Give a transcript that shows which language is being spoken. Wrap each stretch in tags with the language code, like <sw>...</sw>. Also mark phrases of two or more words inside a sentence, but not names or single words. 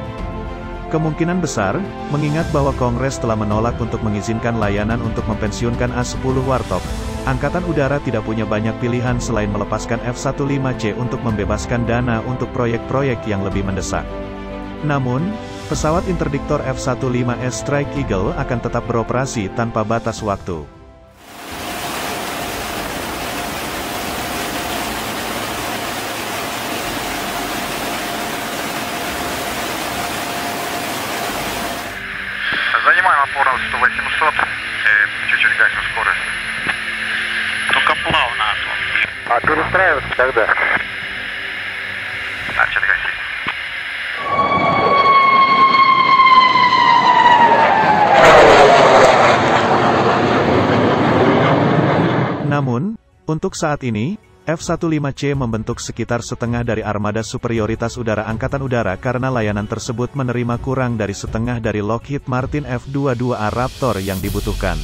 <id>Kemungkinan besar, mengingat bahwa Kongres telah menolak untuk mengizinkan layanan untuk mempensiunkan A-10 Warthog, Angkatan Udara tidak punya banyak pilihan selain melepaskan F-15C untuk membebaskan dana untuk proyek-proyek yang lebih mendesak. Namun, pesawat interdiktor F-15S Strike Eagle akan tetap beroperasi tanpa batas waktu.</id> <ru>Занимаем опору 100-800, чуть-чуть гасим скорость. Только плавно. А перестраиваться когда? Начали гасить.</ru> <id>Namun, untuk saat ini, F-15C membentuk sekitar setengah dari armada superioritas udara Angkatan Udara karena layanan tersebut menerima kurang dari setengah dari Lockheed Martin F-22A Raptor yang dibutuhkan.</id>